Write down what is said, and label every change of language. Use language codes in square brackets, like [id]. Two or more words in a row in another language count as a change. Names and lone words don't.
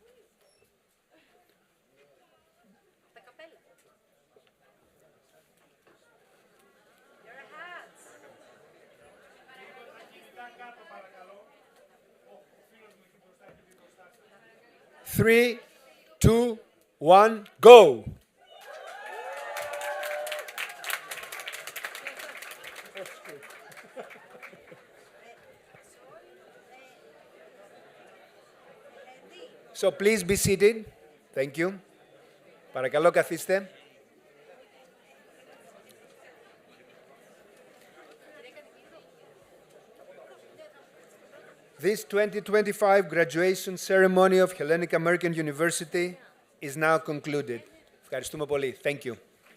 [el] Τα καπέλα. Λίγο τα κινητά κάτω παρακαλώ. Ο φίλος μου εκεί μπροστά έχει μπει μπροστά σας. [en] 3, 2, 1, go! So please be seated. Thank you. [el] Παρακαλώ καθίστε. [en] This 2025 graduation ceremony of Hellenic American University is now concluded. [el] Ευχαριστούμε πολύ. [en] Thank you.